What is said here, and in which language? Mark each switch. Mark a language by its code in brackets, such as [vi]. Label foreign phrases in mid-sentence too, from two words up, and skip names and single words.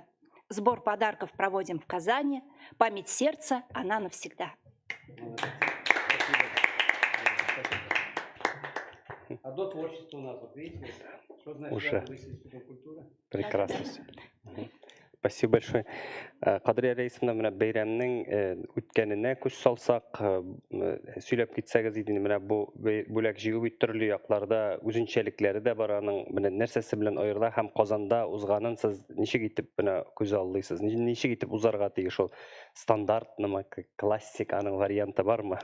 [ru] Сбор подарков проводим в Казани, память сердца – она навсегда. А до творчества у нас, вот видите, что значит Уже. выставительная культура? Прекрасно всё. Спасибо большое. Кадриya Reisовна, [tt] менә бәйрәмнең үткәненә күз салсак, сөйләп китсәгез иде, менә бу бүләк җыю бит төрле якларда үзенчәлекләре дә бар, аның менә нәрсәсе белән аерыла һәм Казанда узганын сез ничек итеп менә күз алдыйсыз? Ничек итеп узарга тиеш ул? Стандартнымы, классик аның варианты бармы?